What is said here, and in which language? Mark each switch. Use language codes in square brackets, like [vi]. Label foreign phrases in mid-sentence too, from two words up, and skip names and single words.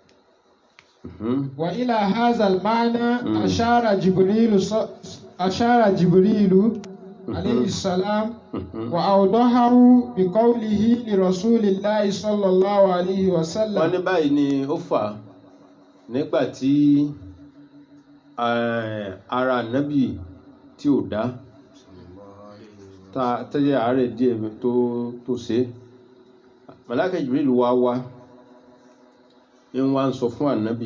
[ar] وإلى هذا المعنى أشار جبريل عليه السلام وأوضحه بقوله لرسول الله صلى الله عليه وسلم. [yo] wọ́n ní báyìí ni ó fà nígbà tí ara Ànábì tí ò dá tẹ́jẹ́ àárẹ̀ díẹ̀ tó ṣe Màláíkà Jibril wá ń wá ń sọ fún Ànábì